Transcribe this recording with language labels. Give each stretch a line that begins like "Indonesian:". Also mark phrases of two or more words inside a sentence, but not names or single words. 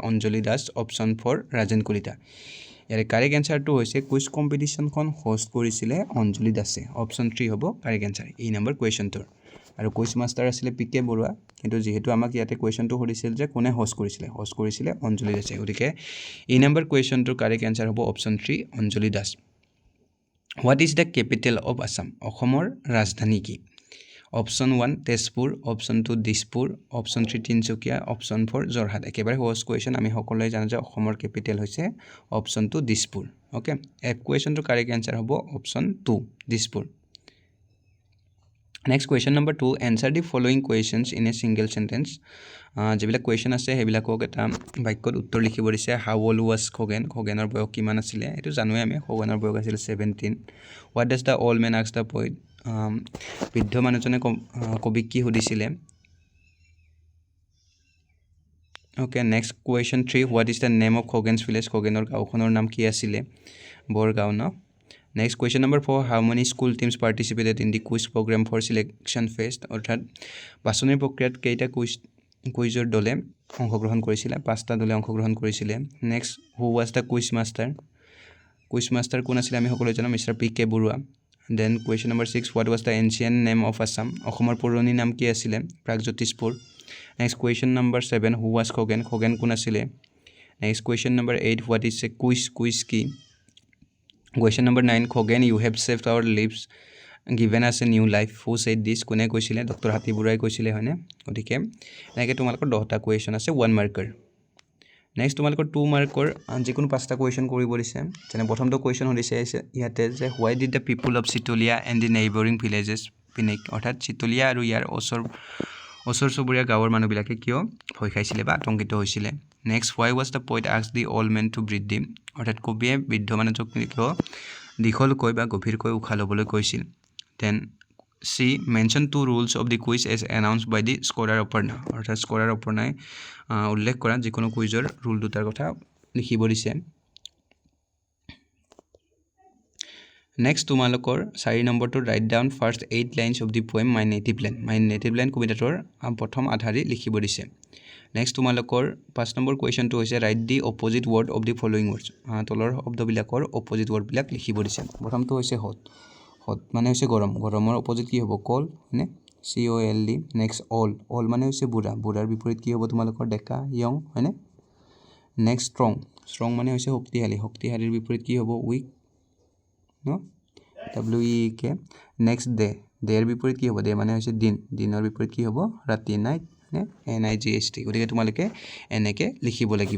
Assamese: অঞ্জলি দাস অপচন 4 ৰাজেন কলিতা ইয়াৰ
English: correct answer
Assamese: হৈছে
English: quiz competition
Assamese: হোষ্ট কৰিছিলে অঞ্জলি দাসে অপচন 3 হ'ব
English: correct answer
Assamese: এই নম্বৰ কোৱেশ্চনটোৰ আৰু
English: quiz master
Assamese: আছিল পিকে বৰুৱা কিন্তু যেহেতু আমাক ইয়াতে কোৱেশ্চনটো সুধিছিল যে কোনে হোষ্ট কৰিছিলে অঞ্জলি দাসে গতিকে এই নম্বৰ কোৱেশ্চনটোৰ
English: correct answer
Assamese: হ'ব অপচন 3 অঞ্জলি দাস
English: What is the capital of Assam?
Assamese: অসমৰ ৰাজধানী কি? অপচন 1 তেজপুৰ, অপচন 2 দিছপুৰ, অপচন 3 তিনচুকীয়া, অপচন 4 যোৰহাট। একেবাৰে সহজ কোৱেশ্চন আমি সকলোৱে জানো যে অসমৰ কেপিটেল হৈছে অপচন 2 দিছপুৰ। ওকে এই কোৱেশ্চনটোৰ
English: correct answer
Assamese: হ'ব অপচন 2 দিছপুৰ।
English: Next question number 2 answer the following questions in a single sentence
Assamese: যেবিলাক কোৱেশ্চন আছে সেইবিলাকক এটা বাক্যত উত্তৰ লিখিব দিছে
English: How old was
Assamese: খগেনৰ বয়স কিমান আছিল এটো জানোৱে আমি খগেনৰ বয়স আছিল 17
English: What does the old man ask the poet
Assamese: বৃদ্ধ মানুহজনে কবিক কি সুধিছিলে
English: okay next question 3 what is the name of Khagen's village খগেনৰ
Assamese: গাঁওখনৰ নাম কি আছিল বৰগাঁও ন
English: Next question number 4 how many school teams participated in the quiz program for selection phase
Assamese: অৰ্থাৎ বাছনিৰ প্ৰক্ৰিয়াত কেইটা কুইজৰ দলে অংশগ্ৰহণ কৰিছিল পাঁচটা দলে অংশগ্ৰহণ কৰিছিল
English: next who was the quiz master
Assamese: কোন আছিল আমি সকলোৱে জানো
English: মিস্টাৰ পিকে বৰুৱা then question number 6 what was the ancient name of Assam
Assamese: অসমৰ পুৰণি নাম কি আছিল
English: প্ৰাগজ্যোতিষপুৰ next question number 7 who was খগেন
Assamese: কোন আছিল
English: next question number 8 what is a quiz কি Question number 9 Khogen you have saved our lives given us a new life who said this
Assamese: কোনে কৈছিলে
English: ডক্টৰ
Assamese: হাতি বুৰাই কৈছিলে হয়নে গতিকে এনেকৈ তোমালোকৰ 10টা কোৱেশ্চন আছে 1 মাৰ্কাৰ নেক্সট তোমালোকৰ 2 মাৰ্কৰ যিকোনো 5টা কোৱেশ্চন কৰিব দিছে যেনে প্ৰথমটো কোৱেশ্চন সুধিছে ইয়াতে যে
English: why did the people of Chitolia and the neighboring villages panic
Assamese: অৰ্থাৎ চিতলিয়া আৰু ইয়াৰ ওচৰ চুবুৰীয়া গাঁৱৰ মানুহবিলাকে কিয় ভয় খাইছিলে বা আতংকিত হৈছিল নেক্সট
English: why was the poet asked the old man to breathe deep
Assamese: অৰ্থাৎ কবিয়ে বৃদ্ধ মানুহক কিয় দীঘলকৈ বা গভীৰকৈ উশাহ ল'বলৈ কৈছিল দেন C.
English: Mention two rules of the quiz as announced by the scorer Aparna.
Assamese: অৰ্থাৎ স্ক'ৰাৰ অপৰ্ণাই উল্লেখ কৰা যিকোনো
English: quiz rule
Assamese: দুটাৰ কথা লিখিব দিছে।
English: নেক্সট
Assamese: তোমালোকৰ 4 নম্বৰটো
English: write down first 8 lines of the poem My Native Land.
Assamese: মাই নেটিভ লেণ্ড কবিতাটোৰ প্ৰথম আধাৰি লিখিব দিছে। নেক্সট তোমালোকৰ 5 নম্বৰ কুৱেশ্যনটো হৈছে
English: write the opposite word of the following words.
Assamese: তলৰ শব্দবিলাকৰ
English: opposite words
Assamese: লিখিব দিছে। প্ৰথমটো হৈছে হট। হট মানে হৈছে গৰম। গৰমৰ অপজিট কি হ'ব? কল, হয়নে? COLD। নেক্সট অল। অল মানে হৈছে বুঢ়া। বুঢ়াৰ বিপৰীত কি হ'ব তোমালোকৰ? ডেকা, য়ং, হয়নে? নেক্সট ষ্ট্ৰং। ষ্ট্ৰং মানে হৈছে শক্তিশালী। শক্তিশালীৰ বিপৰীত কি হ'ব? উইক, ন? WEEK। নেক্সট ডে। ডেৰ বিপৰীত কি হ'ব? ডে মানে হৈছে দিন। দিনৰ বিপৰীত কি হ'ব? ৰাতি, নাইট, নে? NIGHT। গতিকে তোমালোকে এনেকৈ লিখিব লাগিব।